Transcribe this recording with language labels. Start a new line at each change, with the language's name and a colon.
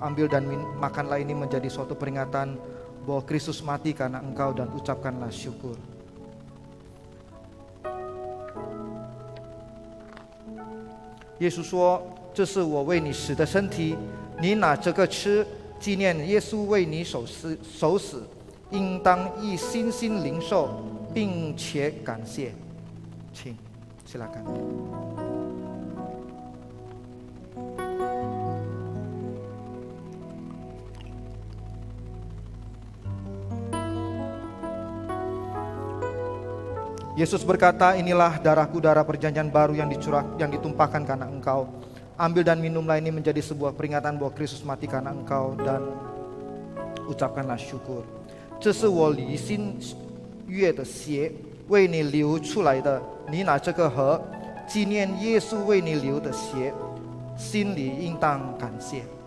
Indonesian: Ambil dan makanlah, ini menjadi suatu peringatan bahwa Kristus mati karena engkau, dan ucapkanlah syukur.
Chinese: Yesus 说，这是我为你死的身体，你拿这个吃，纪念耶稣为你受死，应当以信心领受，并且感谢。请silakan.
Indonesian: Yesus berkata, inilah darahku, darah perjanjian baru yang ditumpahkan karena engkau. Ambil dan minumlah, ini menjadi sebuah peringatan bahwa Kristus mati karena engkau, dan ucapkanlah syukur.
Chinese: 这是我离心悦的血，为你流出来的，你拿这个喝，纪念耶稣为你流的血，心里应当感谢。